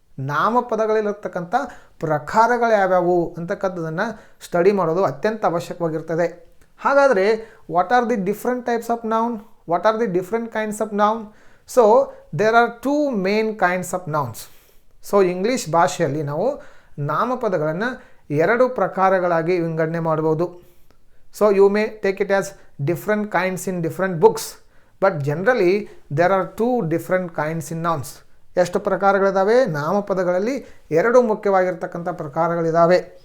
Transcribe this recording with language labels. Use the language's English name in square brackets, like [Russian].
[Kannada] ನಾಮಪದಗಳಲ್ಲಿರ್ತಕ್ಕಂಥ ಪ್ರಕಾರಗಳು ಯಾವ್ಯಾವು ಅಂತಕ್ಕಂಥದ್ದನ್ನು ಸ್ಟಡಿ ಮಾಡೋದು ಅತ್ಯಂತ ಅವಶ್ಯಕವಾಗಿರ್ತದೆ. ಹಾಗಾದರೆ [English] What are the different types of noun? What are the different kinds of noun? So there are 2 main kinds of nouns. So [Kannada] English ಭಾಷೆಯಲ್ಲಿ ನಾವು ನಾಮಪದಗಳನ್ನು 2 ಪ್ರಕಾರಗಳಾಗಿ ವಿಂಗಡಣೆ ಮಾಡ್ಬೋದು. [English] So you may take it as different kinds in different books, but generally there are two different kinds in nouns. [Kannada] ಎಷ್ಟು ಪ್ರಕಾರಗಳಿದಾವೆ? ನಾಮಪದಗಳಲ್ಲಿ ಎರಡು ಮುಖ್ಯವಾಗಿರ್ತಕ್ಕಂಥ ಪ್ರಕಾರಗಳಿದಾವೆ.